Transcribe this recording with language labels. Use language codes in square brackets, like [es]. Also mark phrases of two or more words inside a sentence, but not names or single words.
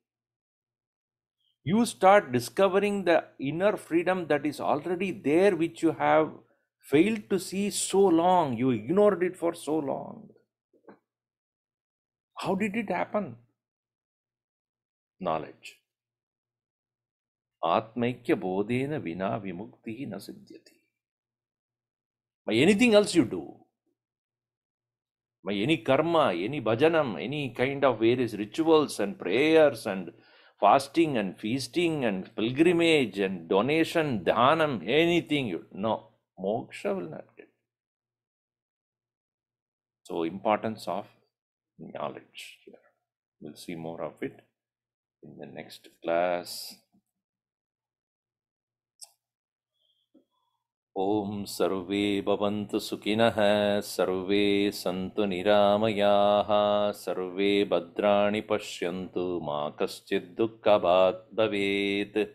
[en] You start discovering the inner freedom that is already there, which you have failed to see so long. You ignored it for so long. How did it happen? Knowledge. [sa] Atmaikya bodhena vina vimukti na siddhyati. [en] By anything else you do, by any karma, any bhajanam, any kind of various rituals and prayers and fasting and feasting and pilgrimage and donation, dhanam, anything you no, moksha will not get. So, importance of knowledge here. We'll see more of it in the next class. [sa] Om sarve bhavantu sukhinah, sarve santu niramayaha, sarve bhadrani pashyantu, ma kaschid dukkhabhat bhavet.